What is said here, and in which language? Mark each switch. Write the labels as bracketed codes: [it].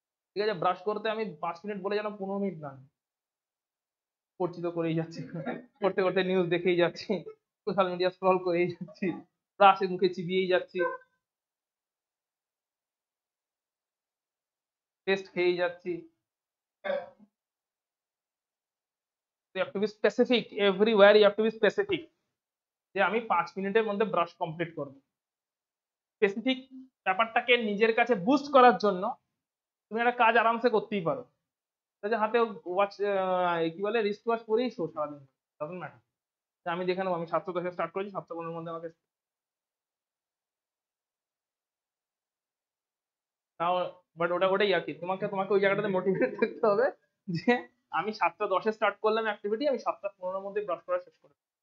[bn] ঠিক আছে, ব্রাশ করতে আমি 5 মিনিট বলে যেন 15 মিনিট না, করছি তো করেই যাচ্ছি, করতে করতে নিউজ দেখেই যাচ্ছি, সোশ্যাল মিডিয়া স্ক্রল করেই যাচ্ছি, ব্রাশে মুখে চিবিয়েই যাচ্ছি, টেস্ট খেয়েই যাচ্ছি। [en] You have to be specific everywhere, you have to be specific [bn] যে আমি 5 মিনিটের মধ্যে ব্রাশ কমপ্লিট করব। স্পেসিফিক ব্যাপারটাকে নিজের কাছে বুস্ট করার জন্য তুমি একটা কাজ আরামসে করতেই পারো, যে হাতে ওয়াচ কি বলে রিস্ট ওয়াচ পরেই শো সারাদিন, [en] Doesn't matter. [bn] আমি দেখে নেবো, আমি 7:10 স্টার্ট করেছি, 7:15 মধ্যে আমাকে তাও, বাট ওটাই আর কি, তোমাকে তোমাকে ওই জায়গাটাতে মোটিভেট থাকতে হবে যে আমি 7:10 স্টার্ট করলাম অ্যাক্টিভিটি, আমি 7:15 মধ্যে ব্রাশ করা শেষ করে।